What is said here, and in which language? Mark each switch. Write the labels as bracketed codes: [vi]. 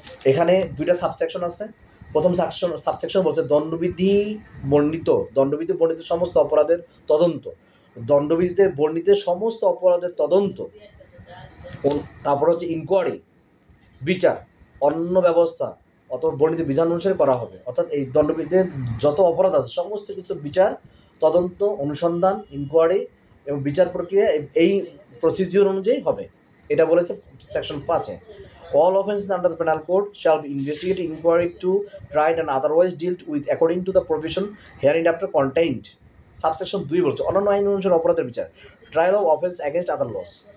[bn] এখানে দুইটা সাবসেকশন আছে। প্রথম সাবসেকশন বলছে দণ্ডবিধি বর্ণিত সমস্ত অপরাধের তদন্ত, দণ্ডবিধিতে বর্ণিত সমস্ত অপরাধের তদন্ত, তারপর হচ্ছে ইনকোয়ারি বিচার অন্য ব্যবস্থা অথবা বর্ণিত বিধান অনুসারে করা হবে। অর্থাৎ এই দণ্ডবিধিতে যত অপরাধ আছে সমস্ত কিছু বিচার তদন্ত অনুসন্ধান ইনকোয়ারি এবং বিচার প্রক্রিয়া এই প্রসিডিউর অনুযায়ী হবে, এটা বলেছে section 5-এ। [en] All offences under the penal code shall be investigated, inquired to, tried and otherwise dealt with according to the provision hereinafter contained. [bn] Subsection 2 বলছে অন্যান্য আইন অনুসারে অপরাধের বিচার, [en] Trial of offence against other laws.